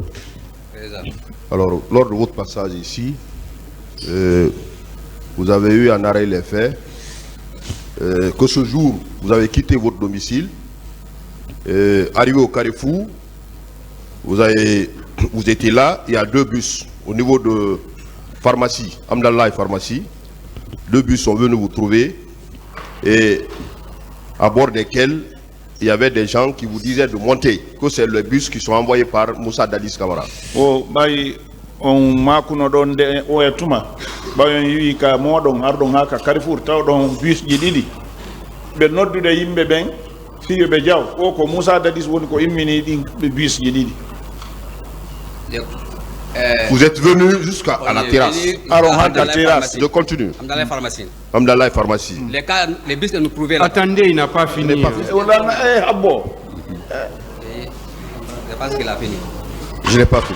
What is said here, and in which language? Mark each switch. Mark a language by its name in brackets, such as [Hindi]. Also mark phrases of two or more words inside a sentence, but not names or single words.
[French] Alors, lors de votre passage ici, vous avez eu en arrêt les faits que ce jour, vous avez quitté votre domicile, arrivé au Carrefour, vous étiez là, il y a 2 bus au niveau de pharmacie, Amdallah et pharmacie. 2 bus sont venus vous trouver et à bord desquels il y avait des gens qui vous disaient de monter, que c'est les bus qui sont envoyés par Moussa Dadis Kamara. [Fula] o ɓayi on makuno ɗon nde o e tuma ɓayon yiwi ka moɗon arɗon ha ka Carrefour taw ɗon bus ji ɗiɗi ɓe noddude yimɓe ɓen fiyo ɓe jaw o ko Moussa Dadis woni ko immini ɗin bus ji ɗiɗi. [French] Vous êtes venu jusqu'à la terrasse. Je continue. Amdallah et pharmacie. Les bus que nous trouvions là. Attendez, il n'a pas fini. Je pense qu'il a fini. Je n'ai pas fini.